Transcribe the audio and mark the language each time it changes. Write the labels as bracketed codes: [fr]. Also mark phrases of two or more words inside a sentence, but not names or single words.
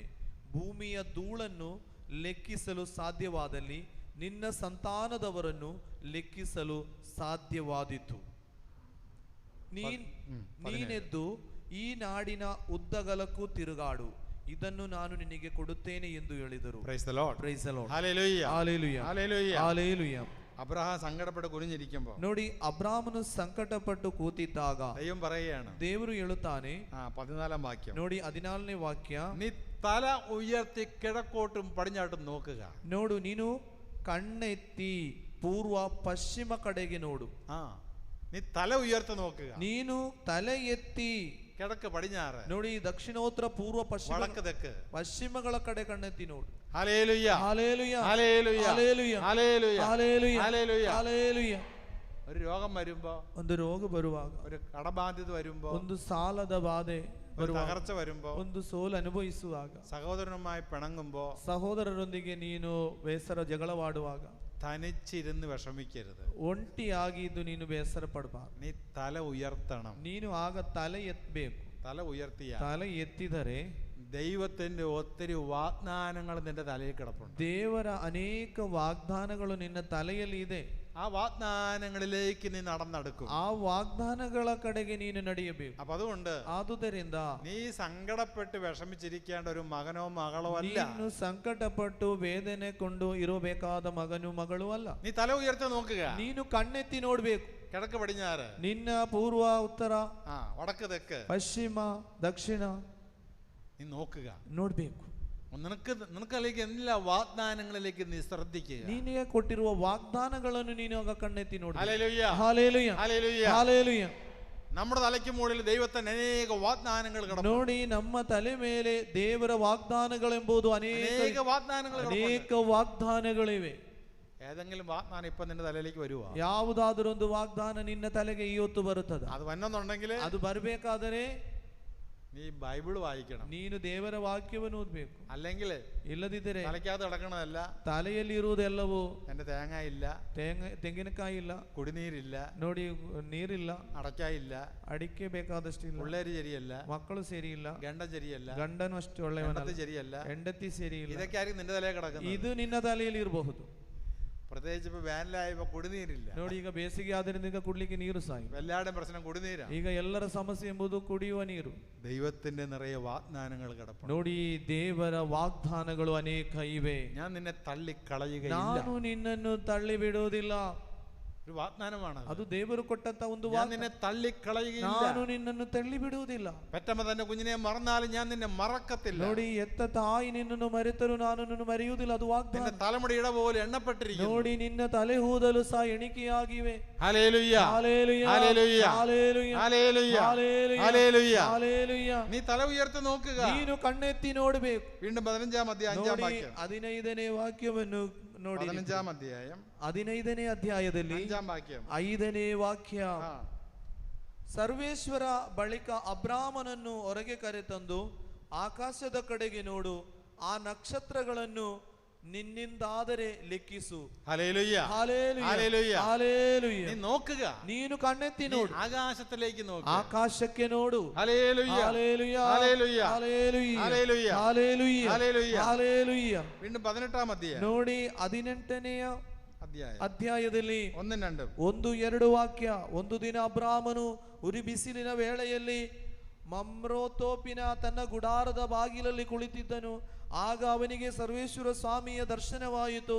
[kn] ಭೂಮಿಯ ಧೂಳನ್ನು ಲೆಕ್ಕಿಸಲು ಸಾಧ್ಯವಾದಲ್ಲಿ ನಿನ್ನ ಸಂತಾನದವರನ್ನು ಲೆಕ್ಕಿಸಲು ಸಾಧ್ಯವಾದೀತು. ನೀನೆದ್ದು ಈ ನಾಡಿನ ಉದ್ದಗಲಕ್ಕೂ ತಿರುಗಾಡು, ಇದನ್ನು ನಾನು ನಿನಗೆ ಕೊಡುತ್ತೇನೆ ಎಂದು ಹೇಳಿದರು. [ml] അബ്രഹാം സങ്കടപ്പെട്ട് കുനിഞ്ഞിരിക്കുമ്പോൾ, [kn] ನೋಡಿ, ಅಬ್ರಾಮನು ಸಂಕಟಪಟ್ಟು ಕೂತಿದ್ದಾಗ [ml] ദൈവം പറയുകയാണ്, [kn] ದೇವರು ಹೇಳುತ್ತಾನೆ. [ml] 14-ാം വാക്യം, [kn] ನೋಡಿ, 14ನೇ ವಾಕ್ಯ, [ml] നീ തല ഉയർത്തി കിഴക്കോട്ടും പടിഞ്ഞാട്ടും നോക്കുക. [kn] ನೋಡು, ನೀನು ಕಣ್ಣೆತ್ತಿ ಪೂರ್ವ ಪಶ್ಚಿಮ ಕಡೆಗೆ ನೋಡು. [ml] നീ തല ഉയർത്തി നോക്കുക. [kn] ನೀನು ತಲೆ ಎತ್ತಿ [ml] കിഴക്ക് പടിഞ്ഞാറ്, [kn] ನೋಡಿ, ದಕ್ಷಿಣೋತ್ತರ ಪೂರ್ವ ಪಶ್ಚಿಮ [ml] വടക്ക് തെക്ക് [kn] ಪಶ್ಚಿಮಗಳ ಕಡೆ ಕಣ್ಣೆತ್ತಿ ನೋಡು. [ml] ഹല്ലേലൂയ, ഹല്ലേലൂയ, ഹല്ലേലൂയ, ഹല്ലേലൂയ, ഹല്ലേലൂയ, ഹല്ലേലൂയ, ഹല്ലേലൂയ, ഹല്ലേലൂയ. ഒരു രോഗം വരുമ്പോ, [kn] ಒಂದು ರೋಗ ಬರುವಾಗ, [ml] ഒരു കടബാധ്യത വരുമ്പോ, [kn] ಒಂದು ಸಾಲದ ಬಾಧೆ ಬರುವಾಗ, [ml] തകർച്ച വരുമ്പോ, [kn] ಒಂದು ಸೋಲು ಅನುಭವಿಸುವಾಗ, [ml] സഹോദരനുമായി പിണങ്ങുമ്പോ, [kn] ಸಹೋದರರೊಂದಿಗೆ ನೀನು ಬೇಸರ ಜಗಳವಾಡುವಾಗ, [ml] തനിച്ചിരുന്ന് വിഷമിക്കരുത്. [kn] ಒಂಟಿಯಾಗಿದ್ದು ನೀನು ಬೇಸರ ಪಡಬಾರದು. [ml] നീ തല ഉയർത്തണം. [kn] ನೀನು ಆಗ ತಲೆ ಎತ್ತಬೇಕು. [ml] തല ഉയർത്തിയ, [kn] ತಲೆ ಎತ್ತಿದರೆ [ml] ദൈവത്തിന്റെ ഒത്തിരി വാഗ്ദാനങ്ങൾ നിന്റെ തലയിൽ കിടപ്പുണ്ട്. [kn] ದೇವರ ಅನೇಕ ವಾಗ್ದಾನಗಳು ನಿನ್ನ ತಲೆಯಲ್ಲಿ ಇದೆ. [ml] ആ വാഗ്ദാനങ്ങളിലേക്ക് നീ നടന്നെടുക്കും. [kn] ಆ ವಾಗ್ದಾನಗಳ ಕಡೆಗೆ ನೀನು ನಡೆಯಬೇಕು. [ml] അപ്പൊ അതുകൊണ്ട് [kn] ಆದುದರಿಂದ [ml] നീ സങ്കടപ്പെട്ട് വിഷമിച്ചിരിക്കേണ്ട ഒരു മകനോ മകളോ അല്ല. [kn] ನೀನು ಸಂಕಟಪಟ್ಟು ವೇದನೆ ಕೊಂಡು ಇರಬೇಕಾದ ಮಗನು ಮಗಳು ಅಲ್ಲ. [ml] നീ തല ഉയർത്തി നോക്കുക. [kn] ನೀನು ಕಣ್ಣೆತ್ತಿ ನೋಡ್ಬೇಕು. [ml] കിഴക്ക് പടിഞ്ഞാറ്, [kn] ನಿನ್ನ ಪೂರ್ವ ಉತ್ತರ, [ml] വടക്ക് തെക്ക്, [kn] ಪಶ್ಚಿಮ ದಕ್ಷಿಣ [ml] നീ നോക്കുക, [kn] ನೋಡ್ಬೇಕು. [ml] നിനക്കല്ലെങ്കിൽ എല്ലാ വാഗ്ദാനങ്ങളിലേക്ക് നീ ശ്രദ്ധിക്കുക. [kn] ನೀನಿಗೆ ಕೊಟ್ಟಿರುವ ವಾಗ್ದಾನಗಳನ್ನು ನೀನು ಆಗ ಕಣ್ಣೆತ್ತಿ ನೋಡಿ. [ml] ഹല്ലേലൂയ, [kn] ಹಾಲೆಲೂಯ, [ml] ഹല്ലേലൂയ, [kn] ಹಾಲೆಲೂಯ. [ml] നമ്മുടെ തലയ്ക്ക് മുകളിൽ ദൈവത്തിന് അനേക വാഗ്ദാനങ്ങൾ കിടക്കുന്നു. [kn] ನೋಡಿ, ನಮ್ಮ ತಲೆ ಮೇಲೆ ದೇವರ ವಾಗ್ದಾನಗಳೆಂಬುದು [ml] അനേക വാഗ്ദാനങ്ങൾ [kn] ಅನೇಕ ವಾಗ್ದಾನಗಳಿವೆ. [ml] ഏതെങ്കിലും വാഗ്ദാനം ഇപ്പൊ നിന്റെ തലയിലേക്ക് വരുവാ? [kn] ಯಾವುದಾದರೊಂದು ವಾಗ್ದಾನ ನಿನ್ನ ತಲೆಗೆ ಇವತ್ತು ಬರುತ್ತದೆ. [ml] അത് വന്നെന്നുണ്ടെങ്കിൽ [kn] ಅದು ಬರಬೇಕಾದರೆ [ml] നീ ബൈബിൾ വായിക്കണം. [kn] ನೀನು ದೇವರ ವಾಕ್ಯವನ್ನು ಓದಬೇಕು. [ml] അല്ലെങ്കിൽ [kn] ಇಲ್ಲದಿದ್ದರೆ [ml] തലയ്ക്കകത്ത് കിടക്കണതല്ല, [kn] ತಲೆಯಲ್ಲಿ ಇರುವುದೆಲ್ಲವೂ [ml] എന്റെ തേങ്ങ ഇല്ല, [kn] ತೆಂಗಿನಕಾಯಿ ಇಲ್ಲ, [ml] കുടിനീരില്ല, [kn] ನೋಡಿ ನೀರಿಲ್ಲ, [ml] അടയ്ക്കായില്ല, [kn] ಅಡಿಕೆ ಬೇಕಾದಷ್ಟಿಲ್ಲ, [ml] പിള്ളേര് ശരിയല്ല, [kn] ಮಕ್ಕಳು ಸರಿಯಿಲ್ಲ, [ml] ഗണ്ടൻ ശരിയല്ല, [kn] ಗಂಡನು ಅಷ್ಟು ಒಳ್ಳೆಯವನಲ್ಲ, [ml] ശരിയല്ല, [kn] ಹೆಂಡತಿ ಸರಿಯಿಲ್ಲ. [ml] ഇതൊക്കെ ആയിരിക്കും നിന്റെ തലയിൽ കിടക്കുന്നത്. [kn] ಇದು ನಿನ್ನ ತಲೆಯಲ್ಲಿ ಇರಬಹುದು. [ml] പ്രത്യേകിച്ച് ഇപ്പൊ വേനലായപ്പോ കുടിനീരില്ല. [kn] ನೋಡಿ, ಈಗ ಬೇಸಿಗೆ ಆದ್ದರಿಂದ ಈಗ ಕುಡ್ಲಿಕ್ಕೆ ನೀರು ಸಾಯಿ. [ml] എല്ലാവരുടെയും പ്രശ്നം കുടിനീരാ. [kn] ಈಗ ಎಲ್ಲರ ಸಮಸ್ಯೆ ಎಂಬುದು ಕುಡಿಯುವ ನೀರು. [ml] ദൈവത്തിന്റെ നിറയെ വാഗ്ദാനങ്ങൾ കിടപ്പുണ്ട്. [kn] ನೋಡಿ, ದೇವರ ವಾಗ್ದಾನಗಳು ಅನೇಕ ಇವೆ. [ml] ഞാൻ നിന്നെ തള്ളിക്കളയുകയില്ല. [kn] ನಾನು ನಿನ್ನನ್ನು ತಳ್ಳಿ ಬಿಡುವುದಿಲ್ಲ. [ml] ഒരു വാഗ്ദാനമാണ് [kn] ಅದು ದೇವರು ಕೊಟ್ಟಂತ ಒಂದು [ml] ഞാൻ നിന്നെ തള്ളിക്കളയുകയില്ല. [kn] ನಾನು ನಿನ್ನನ್ನು ತಳ್ಳಿ ಬಿಡುವುದಿಲ್ಲ. [ml] പെറ്റമ്മ തന്റെ കുഞ്ഞിനെ മറന്നാലും ഞാൻ നിന്നെ മറക്കത്തില്ല. [kn] ನೋಡಿ, ಎತ್ತ ತಾಯಿ ನಿನ್ನನ್ನು ಮರೆತರು ನಾನು ನಿನ್ನನ್ನು ಮರೆಯುವುದಿಲ್ಲ. ಅದು ವಾಗ್ದಾನ. [ml] നിന്റെ തലമുടിയുടെ പോലെ എണ്ണപ്പെട്ടിരിക്കുന്നു. [kn] ನೋಡಿ, ನಿನ್ನ ತಲೆ ಕೂದಲು ಸಹ ಎಣಿಕೆಯಾಗಿವೆ. [ml] ഹല്ലേലൂയ, ഹല്ലേലൂയ, ഹല്ലേലൂയ, ഹല്ലേലൂയ, ഹല്ലേലൂയ, ഹല്ലേലൂയ, ഹല്ലേലൂയ. ഹല്ലേലൂയ. നീ തല ഉയർത്തി നോക്കുക. [kn] ನೀನು കಣ್ಣೆತ್ತಿ ನೋಡಬೇಕು. [ml] വീണ്ടും 15-ാം അധ്യായം 5-ാം വാക്യം. [kn] 15ನೇ ವಾಕ್ಯವನ್ನು ನೋಡಿ. [ml] 15-ാം അധ്യായം [kn] 15ನೇ ಅಧ್ಯಾಯದಲ್ಲಿ [ml] 5-ാം വാക്യം. [kn] 5ನೇ ವಾಕ್ಯ. ಸರ್ವೇಶ್ವರ ಬಳಿಕ ಅಬ್ರಾಮನನ್ನು ಹೊರಗೆ ಕರೆತಂದು ಆಕಾಶದ ಕಡೆಗೆ ನೋಡು, ಆ ನಕ್ಷತ್ರಗಳನ್ನು ನಿನ್ನಿಂದಾದರೆ ಲೆಕ್ಕಿಸು. [ml] ഹല്ലേലൂയ, ഹല്ലേലൂയ, ഹല്ലേലൂയ. ഹല്ലേലൂയ. നീ നോക്കുക, [kn] ನೀನು ಕಣ್ಣೆತ್ತಿ ನೋಡು, [ml] ആകാശത്തിലേക്ക് നോക്കുക, [kn] ಆಕಾಶಕ್ಕೆ ನೋಡು. [ml] ഹല്ലേലൂയ, ഹല്ലേലൂയ, ഹല്ലേലൂയ, ഹല്ലേലൂയ, ഹല്ലേലൂയ, ഹല്ലേലൂയ, ഹല്ലേലൂയ. ഹല്ലേലൂയ. വീണ്ടും 18-ാം അധ്യായം. [kn] ನೋಡಿ, 18ನೇ ಅಧ್ಯಾಯದಲ್ಲಿ 1-2 1-2 ವಾಕ್ಯ. ಒಂದು ದಿನ ಅಬ್ರಾಮನು ಉರಿ ಬಿಸಿಲಿನ ವೇಳೆಯಲ್ಲಿ ಮಮ್ರೋತೋಪಿನ ತನ್ನ ಗುಡಾರದ ಬಾಗಿಲಲ್ಲಿ ಕುಳಿತಿದ್ದನು. ಆಗ ಅವನಿಗೆ ಸರ್ವೇಶ್ವರ ಸ್ವಾಮಿಯ ದರ್ಶನವಾಯಿತು.